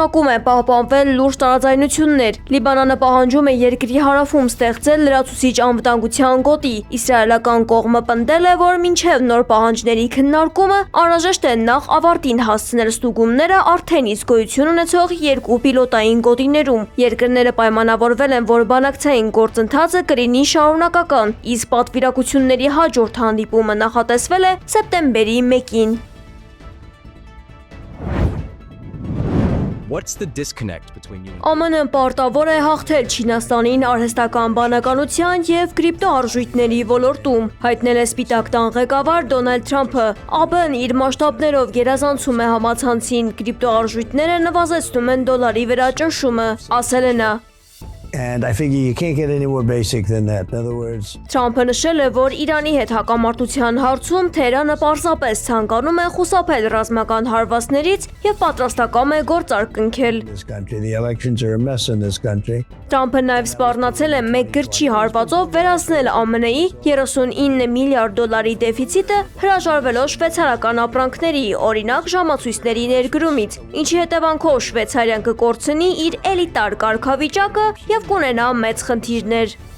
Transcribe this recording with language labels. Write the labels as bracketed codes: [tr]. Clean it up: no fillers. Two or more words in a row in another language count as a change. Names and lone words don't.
[hy] է պահպանվել լուրջ տարաձայնություններ։ Լիբանանը պահանջում է երկրի հարավում ստեղծել լրացուցիչ անվտանգության գոտի։ Իսրայելական կողմը պնդել է, որ մինչև նոր պահանջների քննարկումը անհրաժեշտ է նախ ավարտին հասցնել ստուգումները արդեն իսկ գոյություն ունեցող երկու պիլոտային գոտիներում։ Երկրները պայմանավորվել են, որ բանակցային գործընթացը կլինի շարունակական, իսկ պատվիրակությունների հաջորդ հանդիպումը նախատեսվել է սեպտեմբերի 1-ին։ [en] What's the disconnect between you? [hy] ԱՄՆ-ն պարտավոր է հաղթել Չինաստանին արհեստական բանականության եւ կրիպտոարժույթների ոլորտում, հայտնել է Սպիտակ տան ղեկավար Դոնալդ Թրամփը։ ԱԲ-ն իր մասշտաբներով գերազանցում է համացանցին, կրիպտոարժույթները նվազեցնում են դոլարի վրա ճնշումը, ասել է նա։ [en] And I figure you can't get any more basic than that. In other words, [hy] Թրամփը նշել է, որ Իրանի հետ հակամարտության հարցում Թեհրանը պարզապես ցանկանում է խուսափել ռազմական հարվածներից եւ պատրաստակամ է գործարք կնքել։ [en] this country, the elections are a mess in this country. [hy] Թրամփը նաև սպառնացել է մեկ գրչի հարվածով վերացնել ԱՄՆ-ի 39 միլիարդ դոլարի դեֆիցիտը, հրաժարվելով շվեյցարական ապրանքների, օրինակ ժամացույցների ներդրումից, ինչի հետևանքով Շվեյցարիան կկորցնի իր էլիտար կարգավիճակը եւ կունենա մեծ խնդիրներ։